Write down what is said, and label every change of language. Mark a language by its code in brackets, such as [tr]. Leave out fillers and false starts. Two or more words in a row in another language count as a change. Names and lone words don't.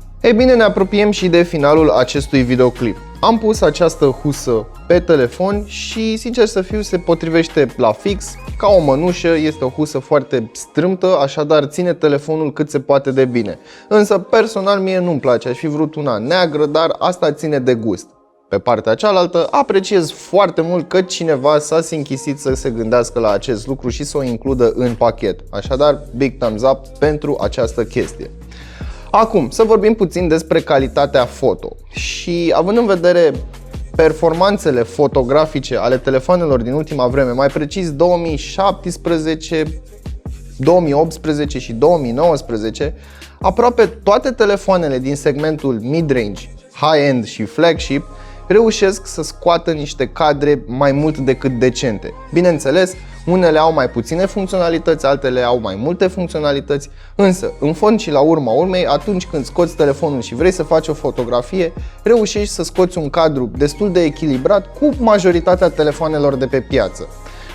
[ro] Ei bine, ne apropiem și de finalul acestui videoclip. Am pus această husă pe telefon și, sincer să fiu, se potrivește la fix, ca o mănușă, este o husă foarte strâmtă, așadar ține telefonul cât se poate de bine. Însă, personal, mie nu-mi place, aș fi vrut una neagră, dar asta ține de gust. Pe partea cealaltă, apreciez foarte mult că cineva s-a sinchisit să se gândească la acest lucru și să o includă în pachet. Așadar, [en] big thumbs up [ro] pentru această chestie. Acum, să vorbim puțin despre calitatea foto. Și având în vedere performanțele fotografice ale telefonelor din ultima vreme, mai precis 2017, 2018 și 2019, aproape toate telefoanele din segmentul [en] mid-range, high-end [ro] și flagship reușesc să scoată niște cadre mai mult decât decente. Bineînțeles, unele au mai puține funcționalități, altele au mai multe funcționalități, însă, în fond și la urma urmei, atunci când scoți telefonul și vrei să faci o fotografie, reușești să scoți un cadru destul de echilibrat cu majoritatea telefoanelor de pe piață.